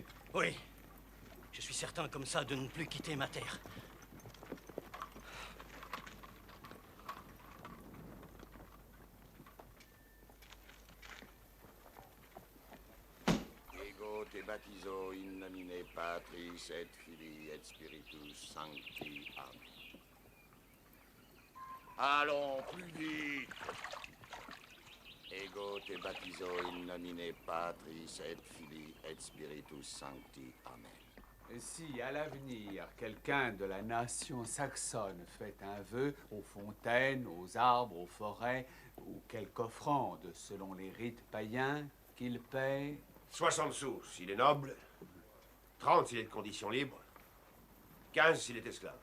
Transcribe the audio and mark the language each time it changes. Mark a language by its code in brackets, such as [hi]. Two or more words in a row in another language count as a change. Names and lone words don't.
[fr] Oui. Je suis certain comme ça de ne plus quitter ma terre. [la] Ego te baptizo in nomine Patris et Filii et Spiritus Sancti. [fr] Amen. Allons, plus vite. [la] Ego te baptizo in nomine Patris et Filii et Spiritus Sancti. [fr] Amen. Et si, à l'avenir, quelqu'un de la nation saxonne fait un vœu aux fontaines, aux arbres, aux forêts, ou quelque offrande selon les rites païens, qu'il paie... 60 sous s'il est noble, 30 s'il est de condition libre, 15 s'il est esclave.